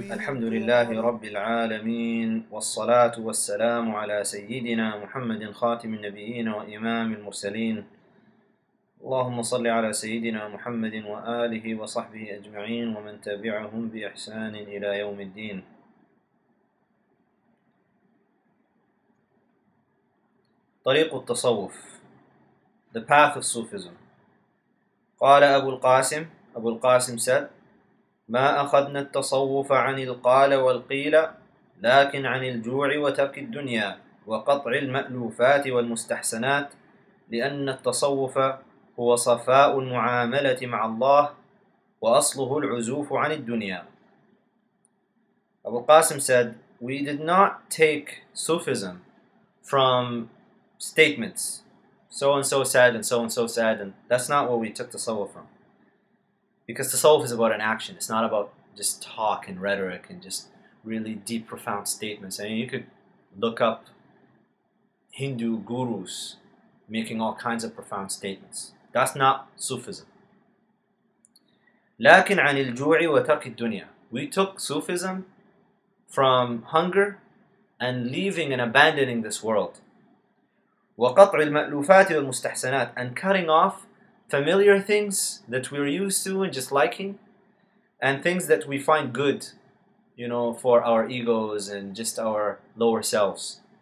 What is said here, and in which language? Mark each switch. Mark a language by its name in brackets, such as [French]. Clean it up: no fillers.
[Arabic] الحمد لله رب العالمين، والصلاة والسلام على سيدنا محمد خاتم النبيين وإمام المرسلين. اللهم صل على سيدنا محمد وآله وصحبه أجمعين ومن تبعهم بإحسان إلى يوم الدين. طريق التصوف, [English] the path of Sufism. [Arabic] قال أبو القاسم said, ما أخذنا التصوف عن القال والقيل لكن عن الجوع وترك الدنيا وقطع المألوفات والمستحسنات، لأن التصوف هو صفاء المعاملة مع الله وأصله العزوف عن الدنيا. [English] Abu Qasim said, we did not take Sufism from statements, so and so said and so said, and that's not what we took Tasawwuf from. Because Tasawwuf is about an action, it's not about just talk and rhetoric and just really deep, profound statements. I mean, you could look up Hindu gurus making all kinds of profound statements. That's not Sufism. [Arabic] لكن عن الجوع وترك الدنيا. [English] We took Sufism from hunger and leaving and abandoning this world. [Arabic] وقطع المألوفات والمستحسنات, [English] and cutting off familiar things that we're used to and just liking, and things that we find good, for our egos and just our lower selves.